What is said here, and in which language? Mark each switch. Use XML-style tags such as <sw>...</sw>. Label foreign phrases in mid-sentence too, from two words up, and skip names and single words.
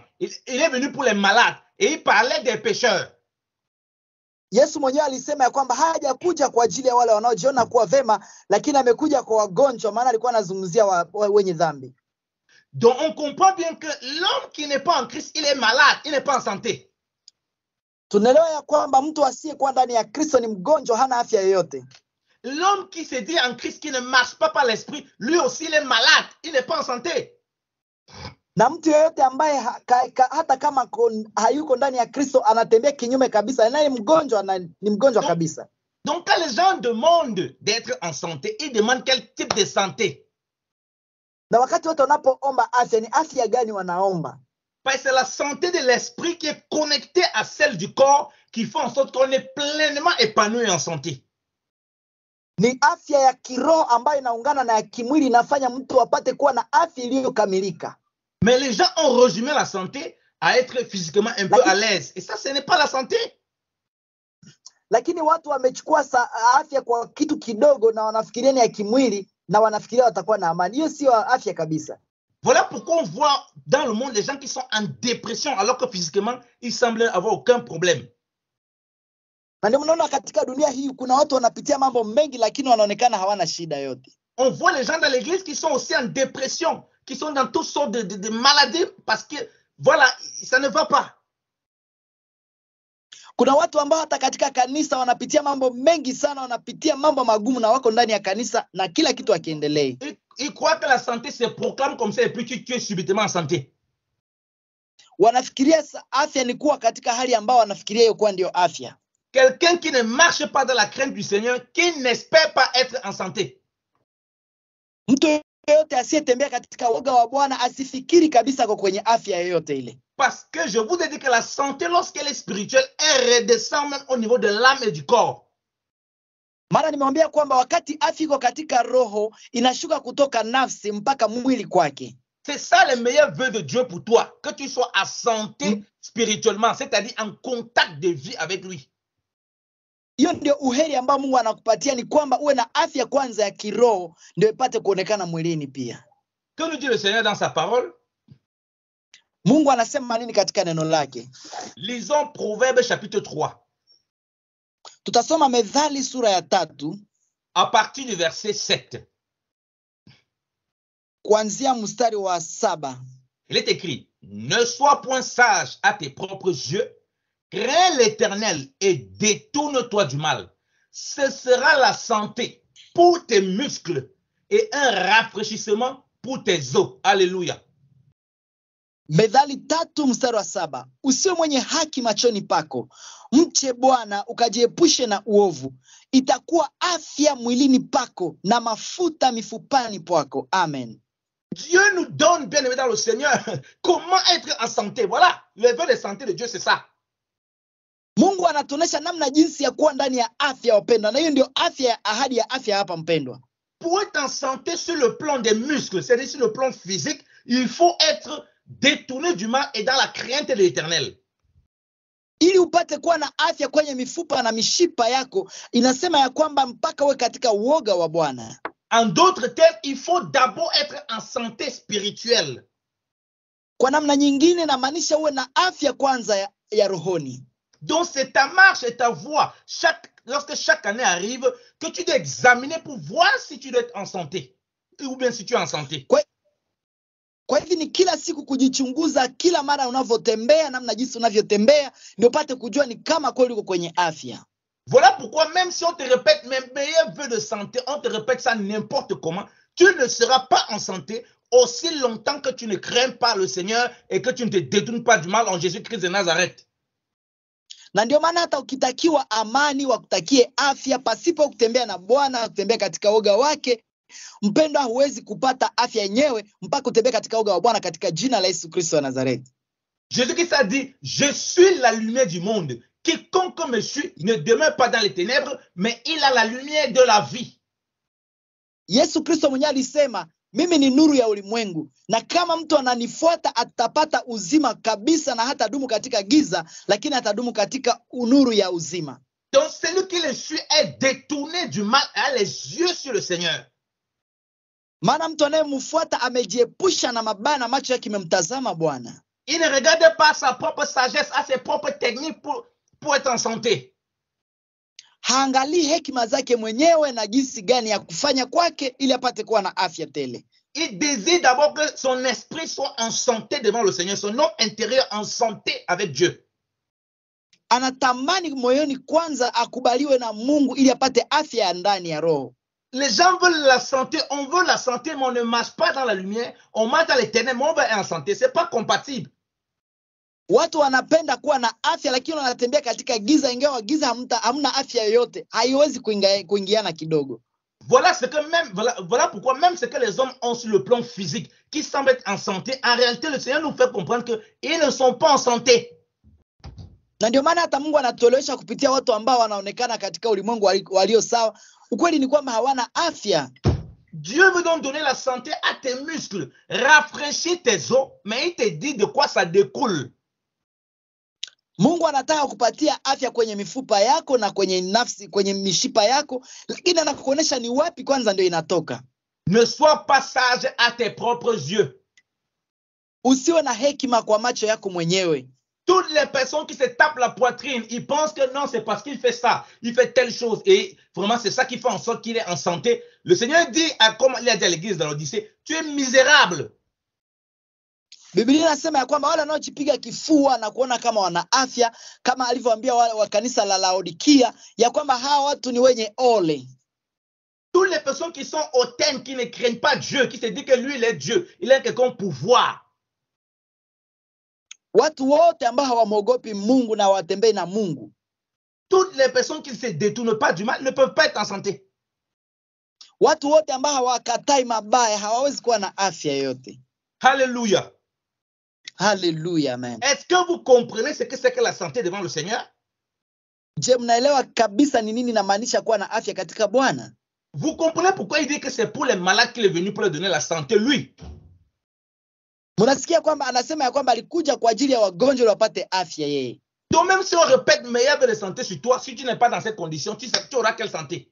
<fr>Il est venu pour les malades. Et il parlait des pécheurs.</fr> <sw>Yesu mwenyewe alisema ya kwamba hajakuja kwa ajili ya wale wanaojiona kuwa vema, lakini amekuja kwa wagonjwa, maana alikuwa anazungumzia wenye dhambi.</sw> <fr>Donc on comprend bien que l'homme qui n'est pas en Christ, il est malade, il n'est pas en santé.</fr> <sw>Tunaelewa ya kwamba mtu asiyekuwa ndani ya Kristo ni mgonjwa, hana afya yoyote.</sw> <fr>L'homme qui se dit en Christ, qui ne marche pas par l'esprit, lui aussi il est malade, il n'est pas en santé.</fr> <sw>Na mtu yoyote ambaye hata kama hayuko ndani ya Kristo anatembea kinyume kabisa, naye mgonjwa na ni mgonjwa kabisa.</sw> <fr>Donc quand les gens demandent d'être en santé, ils demandent quel type de santé.</fr> <sw>Na wakati watu wanapoomba afya, ni afya gani wanaomba?</sw> <fr>Parce que c'est la santé de l'esprit qui est connectée à celle du corps qui fait en sorte qu'on est pleinement épanoui en santé.</fr> <sw>Ni afya ya kiroho ambayo inaungana na ya kimwili, inafanya mtu apate kuwa na afya iliyokamilika.</sw> <fr>Mais les gens ont résumé la santé à être physiquement un peu à l'aise. Et ça, ce n'est pas la santé.</fr> <sw>Lakini watu wamechukua afya kwa kitu kidogo na wanafikiria ni ya kimwili na wanafikiria watakuwa na amani. Hiyo sio afya kabisa.</sw> <fr>Voilà pourquoi on voit dans le monde des gens qui sont en dépression alors que physiquement, ils semblent avoir aucun problème.</fr> <sw>Na ndio mnaona katika dunia hii kuna watu wanapitia mambo mengi lakini wanaonekana hawana shida yote.</sw> <fr>On voit les gens dans l'église qui sont aussi en dépression, qui sont dans toutes sortes de maladies parce que, voilà, ça ne va pas.</fr> <sw>Kuna watu ambao hata katika kanisa wanapitia mambo mengi sana, wanapitia mambo magumu na wako ndani ya kanisa na kila kitu akiendelea.</sw> <fr>Ils croient que la santé se proclame comme ça et puis tu es subitement en santé.</fr> <sw>Wanafikiria afya ni kuwa katika hali ambao wanafikiria hiyo kuwa ndio afya.</sw> <fr>Quelqu'un qui ne marche pas dans la crainte du Seigneur, qui n'espère pas être en santé.</fr> <sw>Mtu yote asiyetembea katika woga wa Bwana asifikiri kabisa kwa kwenye afya yoyote ile.</sw> <fr>Parce que je vous ai dit que la santé, lorsqu'elle est spirituelle, elle redescend même au niveau de l'âme et du corps.</fr> <sw>Maana nimeambia kwamba wakati afya iko katika roho, inashuka kutoka nafsi mpaka mwili kwake.</sw> <fr>C'est ça le meilleur vœu de Dieu pour toi, que tu sois à santé spirituellement, c'est-à-dire en contact de vie avec lui.</fr> <sw>Hiyo ndio uheri ambao Mungu anakupatia, ni kwamba uwe na afya kwanza ya kiroho ndio ipate kuonekana mwilini pia.</sw> <fr>Que nous dit le Seigneur dans sa parole?</fr> <sw>Mungu anasema nini katika neno lake?</sw> <fr>Lisons Proverbe chapitre 3.</fr> <sw>Tutasoma Methali sura ya 3</sw> <fr>à partir du verset 7.</fr> <sw>Kuanzia mstari wa 7.</sw> <fr>Il est écrit: ne sois point sage à tes propres yeux, crains l'Éternel et détourne-toi du mal. Ce sera la santé pour tes muscles et un rafraîchissement pour tes os. Alléluia.</fr> <sw>Methali 3 mstari wa 7. Usiwe mwenye haki machoni pako, mche Bwana ukajiepushe na uovu. Itakuwa afya mwilini pako na mafuta mifupani pako. Amen.</sw> <fr>Dieu nous donne, bien aimé dans le Seigneur, comment être en santé. Voilà, le vœu de santé de Dieu, c'est ça.</fr> <sw>Mungu anatuonesha namna jinsi ya kuwa ndani ya afya wapendwa, na hiyo ndio afya, ahadi ya afya hapa mpendwa.</sw> <fr>Pour être en santé sur le plan des muscles, c'est-à-dire sur le plan physique, il faut être détourné du mal et dans la crainte de l'Éternel.</fr> <sw>Ili upate kuwa na afya kwenye mifupa na mishipa yako, inasema ya kwamba mpaka uwe katika uoga wa Bwana.</sw> <fr>En d'autres termes, il faut d'abord être en santé spirituelle.</fr> <sw>Kwa namna nyingine inamaanisha uwe na afya kwanza ya rohoni.</sw> <fr>Donc c'est ta marche et ta voie. Lorsque chaque année arrive, que tu dois examiner pour voir si tu dois être en santé. Ou bien si tu es en santé.</fr> <sw>Kwa hivyo ni kila siku kujichunguza, kila mara unavyotembea, namna jinsi unavyotembea, ndio upate kujua ni kama kweli uko kwenye afya.</sw> <fr>Voilà pourquoi même si on te répète mes meilleurs vœux de santé, on te répète ça n'importe comment, tu ne seras pas en santé aussi longtemps que tu ne crains pas le Seigneur et que tu ne te détournes pas du mal en Jésus-Christ de Nazareth.</fr> <sw>Na ndio maana hata ukitakiwa amani, wakutakie afya, pasipo kutembea na Bwana, kutembea katika woga wake, mpendwa, huwezi kupata afya yenyewe mpaka utembee katika woga wa Bwana, katika jina la Yesu Kristo wa Nazareti.</sw> <fr>Jésus-Christ a dit, je suis la lumière du monde. Quiconque me suit ne demeure pas dans les ténèbres, mais il a la lumière de la vie.</fr> <sw>Yesu Kristo mwenyewe alisema, mimi ni nuru ya ulimwengu, na kama mtu ananifuata atapata uzima kabisa, na hata dumu katika giza, lakini atadumu katika nuru ya uzima.</sw> <fr>Donc celui qui le suit est détourné du mal et a les yeux sur le Seigneur.</fr> <sw>Maana mtu anayemfuata amejiepusha na mabaya na macho yake yamemtazama Bwana.</sw> <fr>Il ne regarde pas sa propre sagesse, à ses propres techniques pour être en santé.</fr> <sw>Haangalii hekima zake mwenyewe na jinsi gani ya kufanya kwake ili apate kuwa na afya tele.</sw> <fr>Il désire d'abord que son esprit soit en santé devant le Seigneur, son homme intérieur en santé avec Dieu.</fr> <sw>Anatamani moyoni kwanza akubaliwe na Mungu ili apate afya ya ndani ya roho.</sw> <fr>Les gens veulent la santé, on veut la santé, mais on ne marche pas dans la lumière, on marche dans les ténèbres, mais on veut être en santé. C'est pas compatible.</fr> <sw>Watu wanapenda kuwa na afya, lakini wanatembea katika giza, ingawa giza hamna afya yoyote. Haiwezi kuingiana kidogo.</sw> <fr>Voilà pourquoi même ce que les hommes ont sur le plan physique, qui semblent être en santé, en réalité, le Seigneur nous fait comprendre qu'ils ne sont pas en santé.</fr> <sw>Na ndio maana hata Mungu anatuelewesha kupitia watu ambao wanaonekana katika ulimwengu walio sawa. Ukweli ni kwamba hawana afya.</sw> <fr>Dieu veut donc donner la santé à tes muscles, rafraîchir tes os, mais il te dit de quoi ça découle.</fr> <sw>Mungu anataka kupatia afya kwenye mifupa yako na kwenye nafsi, kwenye mishipa yako, lakini anakuonesha ni wapi kwanza ndio inatoka.</sw> <fr>Ne sois pas sage à tes propres yeux.</fr> <sw>Usiwe na hekima kwa macho yako mwenyewe.</sw> <fr>Toutes les personnes qui se tapent la poitrine, ils pensent que non, c'est parce qu'il fait ça, il fait telle chose. Et vraiment, c'est ça qui fait en sorte qu'il est en santé. Le Seigneur dit, comme il a dit à l'église dans l'Odyssée, tu es misérable.</fr> <sw>Biblia inasema ya kwamba wale wanaojipiga kifua na kuona kama wana afya, kama alivyoambia wa kanisa la Laodikia, ya kwamba hawa watu ni wenye ole.</sw> <fr>Toutes les personnes qui sont hautaines, qui ne craignent pas Dieu, qui se disent que lui, il est Dieu, il a quelqu'un pouvoir.</fr> <sw>Watu wote ambao hawamwogopi Mungu na watembei na Mungu.</sw> <fr>Toutes les personnes qui ne se détournent pas du mal ne peuvent pas être en santé.</fr> <sw>Watu wote ambao hawakatai mabaya hawawezi kuwa na afya yote.</sw> <fr>Alléluia. Alléluia, amen. Est-ce que vous comprenez ce que c'est que la santé devant le Seigneur?</fr> <sw>Je, mnaelewa kabisa ni nini inamaanisha kuwa na afya katika Bwana?</sw> <fr>Vous comprenez pourquoi il dit que c'est pour les malades qu'il est venu pour leur donner la santé, lui?</fr> <sw>Mnasikia kwamba anasema ya kwamba alikuja kwa ajili ya wagonjwa wapate afya yeye.</sw> <fr>Donc même si on répète meilleur de santé sur toi, si tu n'es pas dans cette condition, tu auras quelle santé?</fr>